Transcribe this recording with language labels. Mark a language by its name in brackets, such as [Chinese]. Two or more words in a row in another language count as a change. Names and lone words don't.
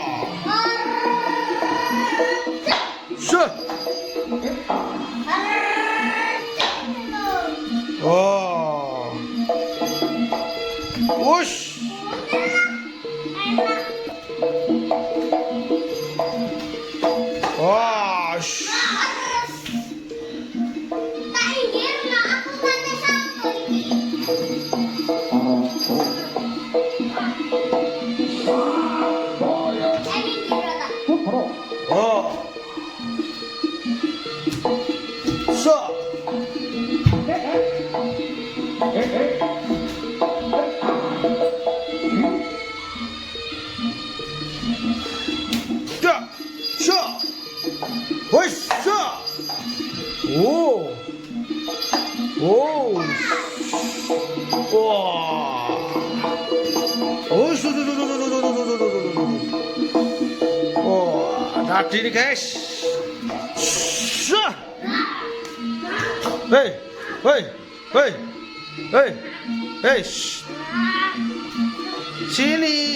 [Indonesian] Syah. Oh. Wush. Wah. Oh. So. Ja. So. Hush. So. Oh. Oh. Wah. Oh. Oh, tadi nih guys. Syah. Hei, hei, hei, hei, hei, sini.